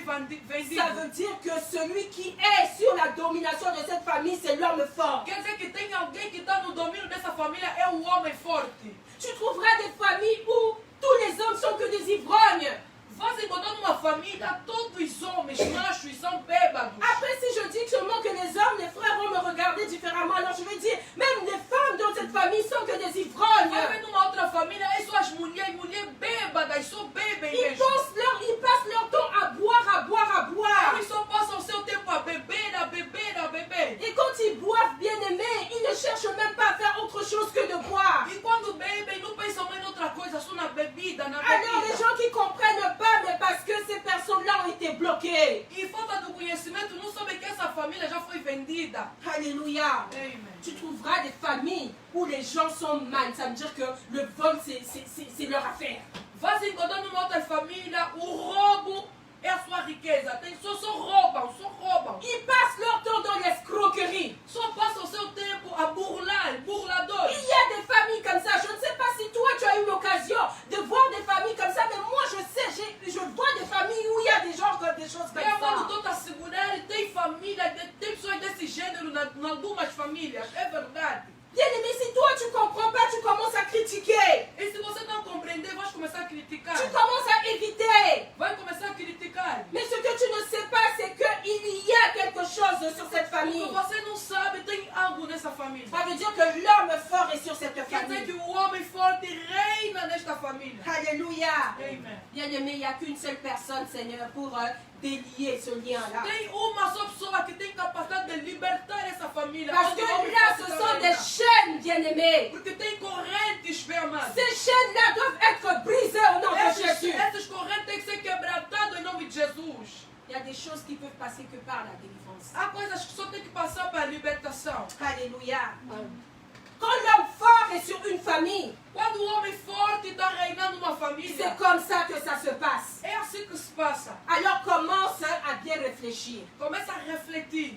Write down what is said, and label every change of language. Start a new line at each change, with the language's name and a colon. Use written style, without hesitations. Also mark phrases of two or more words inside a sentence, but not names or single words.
French: Ça
Portuguese: vendida.
French: veut dire que celui qui est sur la domination de cette famille, c'est l'homme fort.
Portuguese: Quer dizer que tem alguém que está no domínio dessa família, é o homem forte.
French: Tu trouveras des familles où tous les hommes sont que des ivrognes.
Portuguese: Você encontrar numa família, todos os homens machos são bêbados.
French: Après, si je dis seulement que les hommes, les frères vont me regarder différemment, alors je vais dire, même les femmes dans cette famille sont que des
Portuguese: Vai
French: ivrognes.
Portuguese: ver numa outra família, é só as mulheres bêbadas, só bebem
French: Ils
Portuguese: mesmo.
French: passent leur temps à boire, à boire, à boire.
Portuguese: Eles só passam o seu tempo a beber, a beber, a beber.
French: Et quand ils boivent, bien aimés, ils ne cherchent même pas à faire autre chose que de boire.
Portuguese: E quando bebem, não pensam mais em outra coisa, só na bebida, na
French: Alors les
Portuguese: bebida.
French: gens qui comprennent pas, mais parce que ces personnes-là ont été bloquées.
Portuguese: E falta do conhecimento, não sabem que essa família já foi vendida.
French: Alléluia. Amen. Tu trouveras des familles où les gens sont mal. Ça veut dire que le vol, c'est leur affaire.
Portuguese: Vai encontrar numa outra família, o roubo é a sua riqueza. Tem, só roubam, só roubam.
French: Ils passent leur temps dans l'escroquerie.
Portuguese: Só passam o seu tempo a burlar, burladores.
French: Il y a des familles comme ça. Je ne sais pas si toi tu as eu l'occasion de voir des familles comme ça, mais moi je sais, je vois des familles où il y a des gens comme des choses comme
Portuguese: Tem
French: ça.
Portuguese: família, tem pessoas desse gênero em algumas famílias, é verdade.
French: Bien-aimé, si toi tu comprends pas, tu commences à critiquer.
Portuguese: E se você não compreender, vai começar a criticar.
French: Tu commences à éviter.
Portuguese: Vai começar a criticar.
French: Mais ce que tu ne sais pas, c'est qu'il y a quelque chose sur cette
Portuguese: O
French: famille.
Portuguese: que você não sabe, tem algo nessa família.
French: Ça veut dire que l'homme fort est sur cette
Portuguese: Quer dizer que
French: famille.
Portuguese: o homem forte reina nesta família.
French: Alléluia. Amen. Bien-aimé, il n'y a qu'une seule personne, Seigneur, pour délier ce lien-là.
Portuguese: Tem uma só pessoa que tem capacidade de libertar essa família.
French: Parce
Portuguese: Onde
French: que
Portuguese: o homem
French: là,
Portuguese: forte
French: ce
Portuguese: está
French: sont des
Portuguese: reinando.
French: chaînes, bien-aimés.
Portuguese: Porque tem correntes, bem amados.
French: Ces chaînes-là doivent être brisées au nom de Jésus.
Portuguese: Essas correntes têm que ser quebratadas em nome de Jesus.
French: Il y a des choses qui peuvent passer que par la délivrance.
Portuguese: Há coisas que só tem que passar para a libertação.
French: Alléluia. Quand l'homme fort est sur une famille,
Portuguese: Quando o homem forte está reinando uma família,
French: c'est comme ça que ça se passe.
Portuguese: é assim que se passa.
French: Alors commence à bien réfléchir.
Portuguese: Começa a refletir.